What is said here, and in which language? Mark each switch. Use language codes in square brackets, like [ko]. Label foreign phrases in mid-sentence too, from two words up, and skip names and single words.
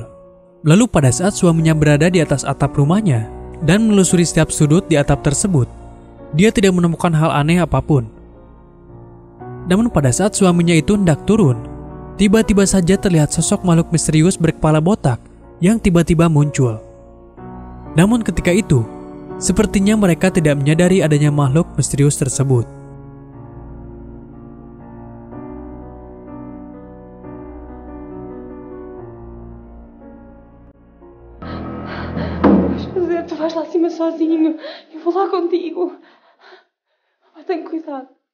[id] Lalu pada saat suaminya berada di atas atap rumahnya dan menelusuri setiap sudut di atap tersebut, dia tidak menemukan hal aneh apapun. Namun pada saat suaminya itu hendak turun, tiba-tiba saja terlihat sosok makhluk misterius berkepala botak yang tiba-tiba muncul. Namun ketika itu, sepertinya mereka tidak menyadari adanya makhluk misterius tersebut. [pt] José, tu vais lá acima sozinho. Eu vou lá contigo. Mas tem cuidado.